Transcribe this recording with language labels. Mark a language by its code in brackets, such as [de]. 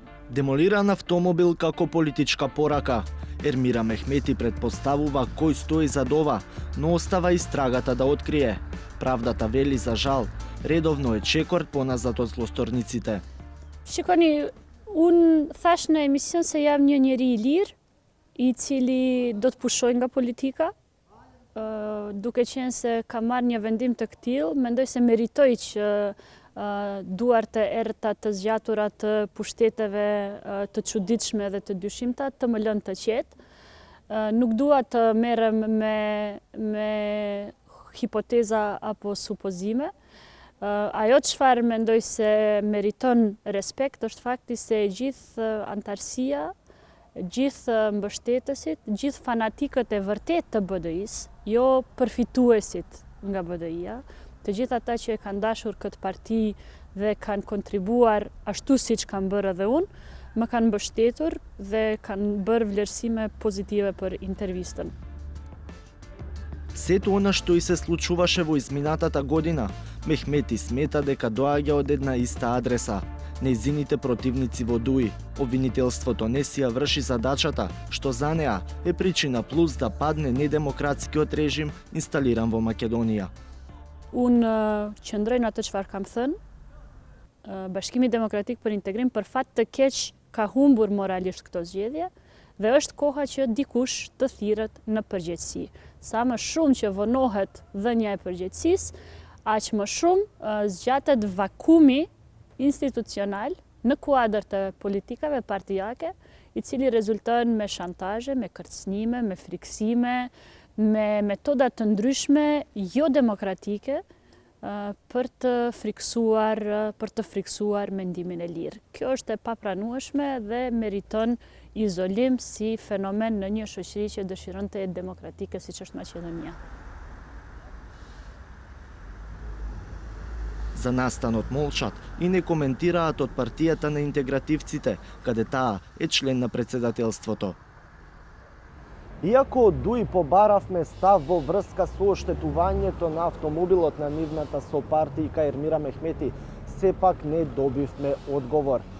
[mk] Демолиран автомобил како политичка порака. Ермира Мехмети предпоставува кој стои зад ова, но остава истрагата да открие. Правдата вели за жал, редовно е чекор поназад од злосторниците. [sq] Shikoni, unë thash në emision se jam një njeri I lirë, I cili do të pushoj nga politika, duke qenë se ka marrë një vendim të këtill, mendoj se meritoj që duart e errëta të zgjatura të pushteteve të çuditshme dhe të dyshimta të më lënë të qetë. Nuk dua të merrem me hipoteza apo supozime. Ajo çfarë mendoj se meriton respekt është fakti se gjithë antarësia, gjithë mbështetësit, gjithë fanatikët e vërtet të BDI-s, jo përfituesit nga BDI-a, të gjithë ata që e kanë dashur këtë parti dhe kanë kontribuar ashtu siç kanë bërë edhe unë, më kanë mbështetur dhe kanë bërë vlerësime pozitive për интервистën. [mk] Сето она што и се случуваше во изминатата година, Мехмети смета дека доаѓа од една иста адреса. Нејзините противници во Дуи. Обвинителството не си ја врши задачата, што за неа е причина плюс да падне недемократскиот режим инсталиран во Македонија. [sq] Unë qëndroj në atë çfarë kam thënë, Bashkimi Demokratik për Integrim për fat të keq ka humbur moralisht këto zgjedhje dhe është koha që dikush të thirret në përgjegjësi. Sa më shumë që vonohet dhënia e përgjegjësisë, aq më shumë zgjatet vakumi institucional në kuadër të politikave partijake, I cili rezulton me shantazhe, me kërcënime, me friksime, me metoda të ndryshme jo demokratike për të friksuar mendimin e lirë. Kjo është e papranueshme dhe meriton izolim si fenomen në një shoqëri që dëshiron të jetë demokratike siç është Maqedonia. [mk] За настанот молчат и не коментираат од партијата на интегративците, каде таа е член на председателството. Иако од ДУИ побаравме став во врска со оштетувањето на автомобилот на нивната сопартијка Ермира Мехмети, сепак не добивме одговор.